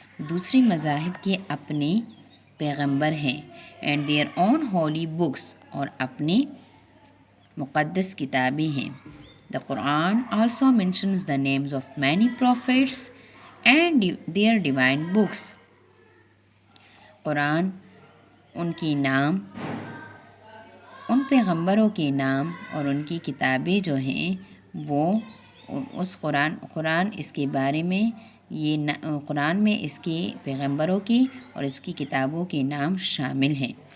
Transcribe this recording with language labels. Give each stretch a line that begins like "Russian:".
Urdu: دوسری مذاہب کے اپنے پیغمبر ہیں.
English: And their own holy books.
Urdu: اور اپنے مقدس کتابیں ہیں.
English: The Quran also mentions the names of many prophets and their divine books.
Urdu: قرآن ان کے نام، ان پیغمبروں کے نام اور ان کی کتابیں جو ہیں وہ اس قرآن اس کے بارے میں قرآن میں اس کے پیغمبروں کی اور اس کی کتابوں کے نام شامل ہیں.